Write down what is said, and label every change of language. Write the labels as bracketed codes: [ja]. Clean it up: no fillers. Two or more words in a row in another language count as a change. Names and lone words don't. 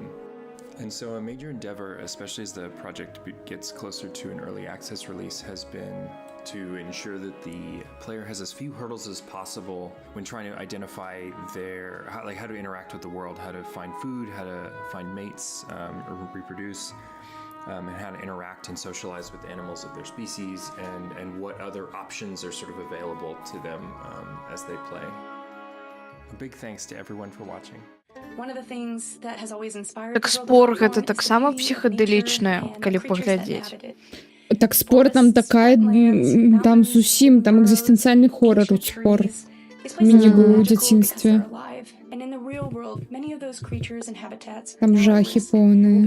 [en] And so a major endeavor, especially as the project gets closer to an early access release, has been to ensure that the player has as few hurdles as possible when trying to identify how to interact with the world, how to find food, how to find mates or reproduce, and how to interact and socialize with animals of their species, and what other options are sort of available to them as they play. A big thanks to everyone for watching. [be] Так спор гэта таксама псіхаделічнае, калі паглядзець. Так спор там такая, там зусім, там экзістэнцыяльны хорар у спор. Мяне быў у дзяцінстве. Там жахі поўныя.